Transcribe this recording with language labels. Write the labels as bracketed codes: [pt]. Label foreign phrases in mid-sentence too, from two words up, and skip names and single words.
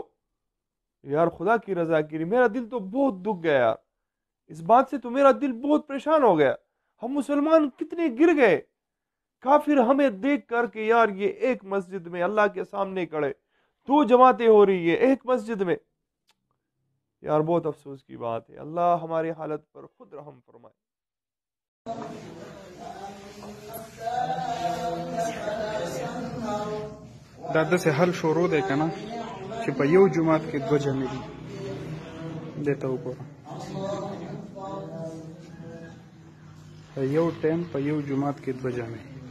[ur] یار خدا کی رضا کے لیے میرا دل تو بہت دکھ گیا یار، اس بات سے تو میرا دل بہت پریشان ہو گیا۔ ہم مسلمان کتنے گر گئے، کافر ہمیں دیکھ کر کے یار یہ ایک مسجد میں اللہ کے سامنے کھڑے، 2 جماعتیں ہو رہی ہے ایک مسجد میں۔ یار بہت افسوس کی بات ہے، اللہ ہماری حالت پر خود رحم فرمائے۔ [ps] دا داسې حل شروع دی که نه چې په یو جومات کې 2 جمعې دي. دې ته وګوره، په یو ټایم په یو جومات کې 2 جمعې.